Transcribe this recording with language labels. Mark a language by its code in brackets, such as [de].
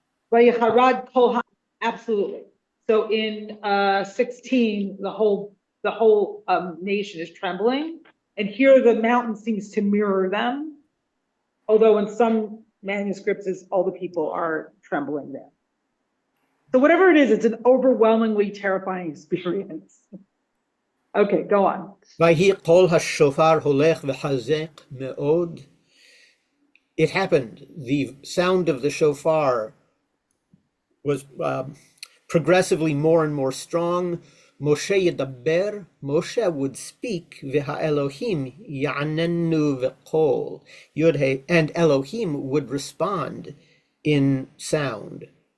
[he] Vayicharad kol ha- [en] Absolutely. So in 16, the whole nation is trembling, and here the mountain seems to mirror them. Although in some manuscripts, is all the people are trembling there. So whatever it is, it's an overwhelmingly terrifying experience. Okay, go on. [he] ויהי קול השופר הולך וחזק מאוד. [en] It happened. The sound of the shofar was progressively more and more strong. [he] Moshe yedaber, [en] Moshe would speak, [he] v'ha'elohim ya'anenu v'kol, [en] and Elohim would respond in sound.